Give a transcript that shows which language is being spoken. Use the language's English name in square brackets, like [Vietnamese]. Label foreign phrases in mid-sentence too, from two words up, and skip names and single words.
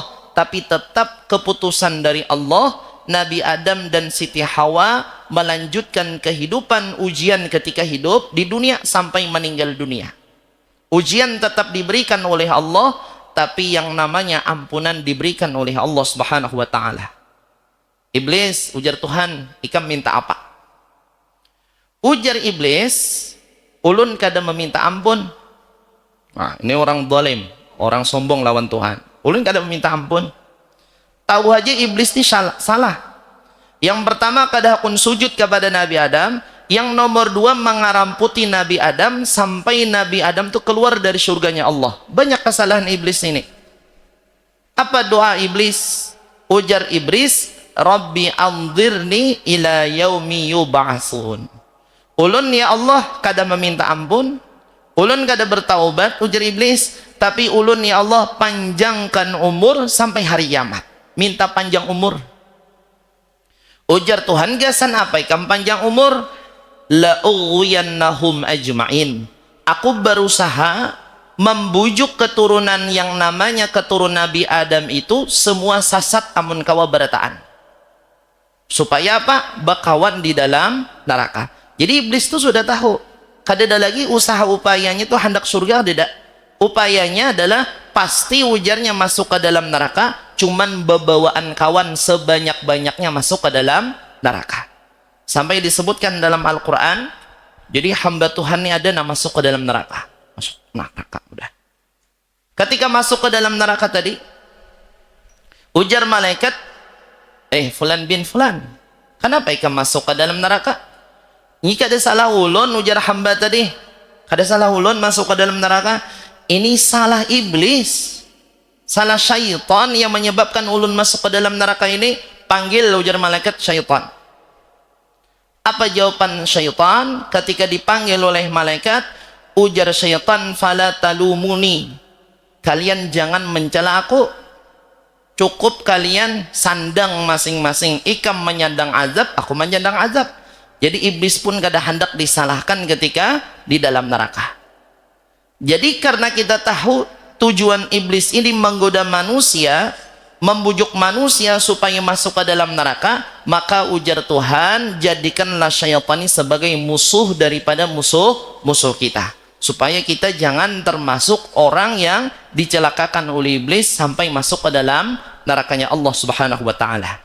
[Indonesian] Tapi tetap keputusan dari Allah, Nabi Adam dan Siti Hawa melanjutkan kehidupan ujian ketika hidup di dunia sampai meninggal dunia. Ujian tetap diberikan oleh Allah, tapi yang namanya ampunan diberikan oleh Allah [Arabic] سبحانه وتعالى. [Banjar] Iblis, ujar Tuhan, ikam minta apa? Ujar iblis, ulun kada meminta ampun. [Indonesian] Nah, ini orang zalim, orang sombong lawan Tuhan. [Banjar] Ulun kada meminta ampun. Tahu aja iblis ini salah. Yang pertama, kada hakun sujud kepada Nabi Adam. [Indonesian] Yang nomor dua, mengaramputi Nabi Adam sampai Nabi Adam itu keluar dari surganya Allah. Banyak kesalahan iblis ini. Apa doa iblis? Ujar iblis, [Arabic] رب أنظرني إلى يوم يبعثون. [Banjar] Ulun [Arabic] يا الله [Banjar] kada meminta ampun, ulun kada bertaubat, ujar iblis, tapi ulun [Arabic] يا الله [Banjar] panjangkan umur sampai hari kiamat. [Indonesian] Minta panjang umur. [Banjar] Ujar Tuhan, gasan apa ikam panjang umur? [Arabic] لأغوينهم أجمعين. [Indonesian] Aku berusaha membujuk keturunan yang namanya keturunan Nabi Adam itu semua sesat [Banjar] amun kawa berataan. [Indonesian] Supaya apa? [Banjar] Bakawan di dalam neraka. [Indonesian] Jadi iblis itu sudah tahu, kada ada lagi usaha upayanya itu hendak surga, tidak. Upayanya adalah pasti ujarnya masuk ke dalam neraka, cuman bebawaan kawan sebanyak-banyaknya masuk ke dalam neraka. Sampai disebutkan dalam Al-Quran, jadi hamba Tuhan ini ada nama masuk ke dalam neraka. Masuk neraka, udah. Ketika masuk ke dalam neraka tadi, ujar malaikat, [Arabic] فلان بن فلان, [Indonesian] kenapa ikam masuk ke dalam neraka? [Banjar] Ini kada salah ulun, ujar hamba tadi. Kada salah ulun masuk ke dalam neraka. [Indonesian] Ini salah iblis, salah syaitan yang menyebabkan ulun masuk ke dalam neraka ini. Panggil, ujar malaikat, syaitan. Apa jawaban syaitan ketika dipanggil oleh malaikat? Ujar syaitan, [Arabic] فلا تلوموني. [Indonesian] Kalian jangan mencela aku. Cukup kalian sandang masing-masing. Ikam menyandang azab, aku menyandang azab. Jadi iblis pun kada hendak disalahkan ketika di dalam neraka. Jadi karena kita tahu tujuan iblis ini menggoda manusia, membujuk manusia supaya masuk ke dalam neraka, maka ujar Tuhan, jadikanlah syaitan ini sebagai musuh daripada musuh kita, supaya kita jangan termasuk orang yang dicelakakan oleh iblis sampai masuk ke dalam nerakanya Allah [Arabic] سبحانه وتعالى.